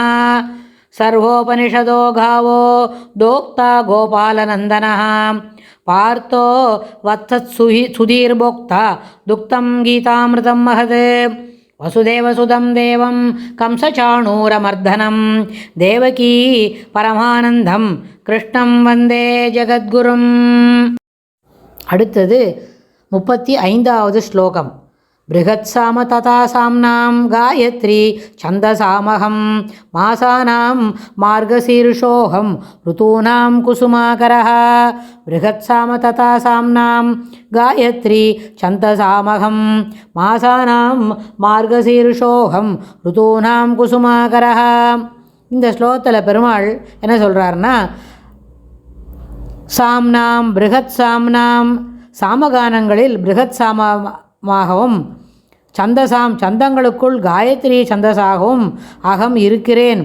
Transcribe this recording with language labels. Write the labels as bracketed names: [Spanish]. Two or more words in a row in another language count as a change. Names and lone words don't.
[Sanskrit] सर्वोपनिषदो गावो दोक्ता गोपालनन्दनः पार्थो वत्सत्सुधीर्भोक्ता दुक्तं गीतामृतं महत्। वसुदेवसुतं देवं कंसचाणूरमर्दनं देवकी परमानन्दं कृष्णं वन्दे जगद्गुरुम्। [Tamil] அடுத்தது 35வது ஸ்லோகம். [Sanskrit] बृहत्साम तथा साम्नां गायत्री छन्दसामहं मासानां मार्गशीर्षोऽहं ऋतूनां कुसुमाकरः। बृहत्साम तथा साम्नां गायत्री छन्दसामहं मासानां मार्गशीर्षोऽहं ऋतूनां कुसुमाकरः. [Tamil] இந்த ஸ்லோகத்தில் பெருமாள் என்ன சொல்கிறாருன்னா, [Sanskrit] साम्नां बृहत् साम्नां [Tamil] சாமகானங்களில் பிருகத் சாமமாகவும் சந்தங்களுக்குள் காயத்ரி சந்தசாகவும் அகம் இருக்கிறேன்.